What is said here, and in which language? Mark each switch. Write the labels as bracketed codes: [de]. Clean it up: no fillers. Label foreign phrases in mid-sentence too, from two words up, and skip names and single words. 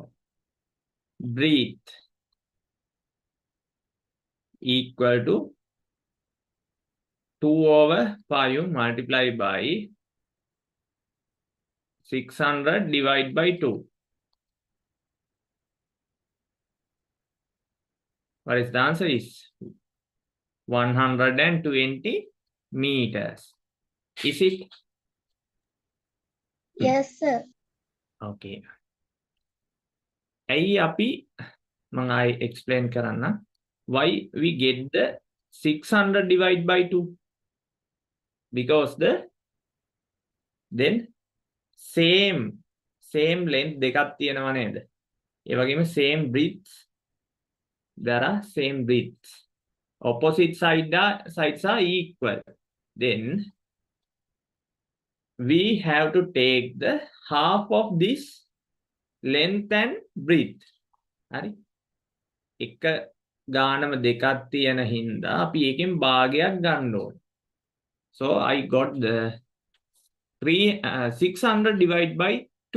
[en] Breathe equal to 2/5 multiplied by 600 divided by 2. What is the answer? Is 120 meters. Is it? Yes, sir. Okay. [si] ඇයි අපි මම ආයි explain කරන්න. [en] Why we get the 600 divided by 2? Because the then same length [si] දෙකක් තියෙනවා නේද? ඒ වගේම [en] same width. There are same widths. Opposite sides are equal. Then we have to take the half of this length and breadth. [si] හරි. එක ගානම දෙකක් තියෙන හින්දා අපි එකෙන් භාගයක් ගන්න ඕනේ. [en] So I got the 600 divided by 2.